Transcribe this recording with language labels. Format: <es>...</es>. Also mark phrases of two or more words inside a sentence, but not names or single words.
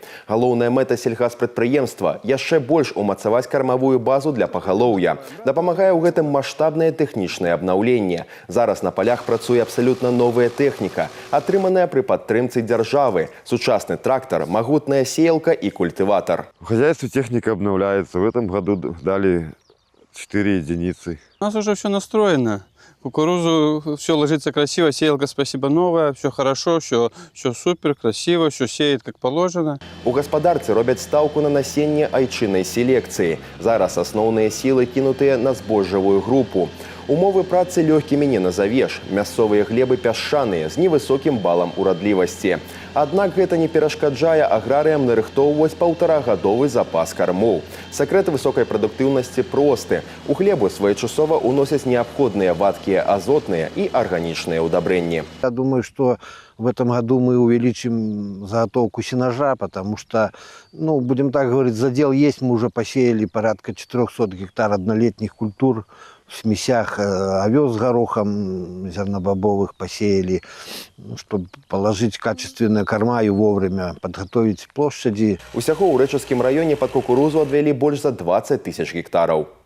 <be>Галоўная мэта сельгаспрадпрыемства – яшчэ больш умацаваць кармавую базу для пагалоўя. Дапамагае ў гэтым маштабнае тэхнічнае абнаўленне. Зараз на полях працуе абсалютна новая тэхніка, атрыманая пры падтрымцы дзяржавы. Сучасны трактор, магутная</be> <ru>сеялка и культиватор. В хозяйстве техника обновляется. В этом году дали 4 единицы. У нас уже все настроено. Кукурузу все ложится красиво, сеялка, спасибо, новая, все хорошо, все супер, красиво, все сеет как положено.</ru> <be>У гаспадарцы робяць стаўку на насенне айчыннай селекцыі. Зараз асноўныя сілы кінутыя на збожжавую групу. Умовы працы лёгкімі не назавеш. Мясцовыя глебы пясчаныя з невысокім балам урадлівасці. Аднак гэта не перашкаджае аграрыям нарыхтоўваць паўтарагадовы запас кармоў. Сакрэт высокай прадуктыўнасці просты. У глебу своечасова уносяць неабходныя вадкія азотныя і арганічныя ўдабрэнні.</be> <ru>Я думаю, что в этом году мы увеличим заготовку сенажа, потому что, будем так говорить, задел есть. Мы уже посеяли порядка 400 гектар однолетних культур. В смесях овес с горохом зернобобовых посеяли, чтобы положить качественные корма и вовремя подготовить площади.</ru> <be>Усяго ў Рэчыцкім раёне пад кукурузу адвялі больш за 20 тысяч гектараў.</be>